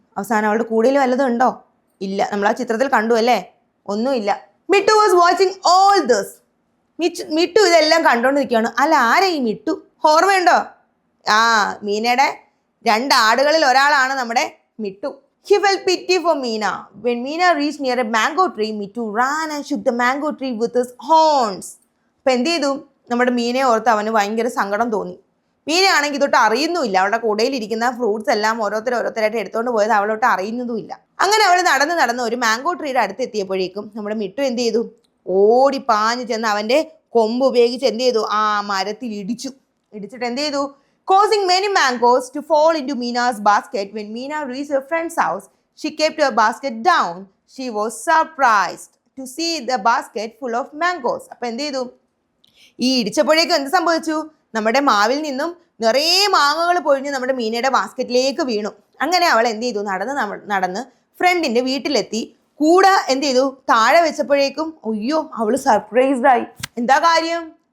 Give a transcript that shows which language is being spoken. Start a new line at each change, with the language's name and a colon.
Malayalam: അവസാനം അവളുടെ കൂടയിൽ വല്ലതും ഉണ്ടോ? ഇല്ല. നമ്മൾ ആ ചിത്രത്തിൽ കണ്ടു അല്ലേ, ഒന്നുമില്ല.
English: Mittu was watching all this.
Malayalam: Mittu ഇതെല്ലാം കണ്ടോണ്ടിരിക്കുകയാണ്. അല്ല, ആരാ ഈ മിട്ടു? ഓർമ്മയുണ്ടോ? മീനയുടെ 2 ആടുകളിൽ ഒരാളാണ് നമ്മുടെ Mittu.
English: He felt pity for Meena. When Meena reached near a mango tree, Mittu ran and shook the mango tree with his horns.
Malayalam: അപ്പം എന്ത് ചെയ്തു? നമ്മുടെ മീനയെ ഓർത്ത് അവന് ഭയങ്കര സങ്കടം തോന്നി. മീനയാണെങ്കിൽ ഇതൊട്ട് അറിയുന്നുമില്ല. അവളുടെ കൂടയിലിരിക്കുന്ന ഫ്രൂട്ട്സ് എല്ലാം ഓരോരുത്തരായിട്ട് എടുത്തുകൊണ്ട് പോയത് അവളോട്ട് അറിയുന്നതുമില്ല. അങ്ങനെ അവൾ നടന്ന് ഒരു മാംഗോ ട്രീയുടെ അടുത്ത് എത്തിയപ്പോഴേക്കും നമ്മുടെ മിട്ടു എന്ത് ചെയ്തു? ഓടി പാഞ്ഞു ചെന്ന് അവൻ്റെ കൊമ്പ് ഉപയോഗിച്ച് എന്ത് ചെയ്തു? ആ മരത്തിൽ ഇടിച്ചിട്ട് എന്ത് ചെയ്തു?
English: Causing many mangoes to fall into Meena's basket. When Meena reached her friend's house, she kept her basket down. She was surprised to see the basket full of mangoes.
Malayalam: അപ്പോൾ എന്ത് ചെയ്തു? ഈ ഇടിച്ചപ്പോഴേക്കും എന്ത് സംഭവിച്ചു? നമ്മുടെ മാവിൽ നിന്നും നിറയെ മാങ്ങകൾ പൊഴിഞ്ഞ് നമ്മുടെ മീനയുടെ ബാസ്ക്കറ്റിലേക്ക് വീണു. അങ്ങനെ അവൾ എന്ത് ചെയ്തു? നടന്ന് ഫ്രണ്ടിൻ്റെ വീട്ടിലെത്തി. കൂടെ എന്ത് ചെയ്തു? താഴെ വെച്ചപ്പോഴേക്കും അയ്യോ, അവൾ സർപ്രൈസ്ഡ് ആയി. എന്താ കാര്യം?